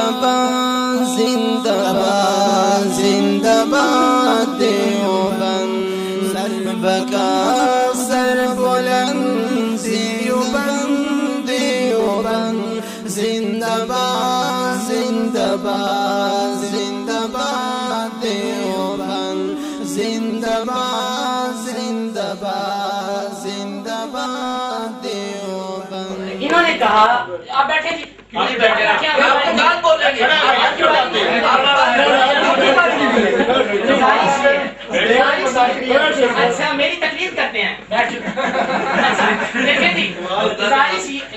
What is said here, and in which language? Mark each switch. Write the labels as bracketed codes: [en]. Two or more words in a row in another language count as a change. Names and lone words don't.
[ur] باد زندہ باد زندہ باد دیوبند سر بکف سر بلند دیوبند دیوبند زندہ باد زندہ باد زندہ باد دیوبند زندہ باد زندہ باد زندہ باد دیوبند. انہوں نے کہا آپ بیٹھے جی اچھا میری تقریر کرتے ہیں دیکھیں جی گزارش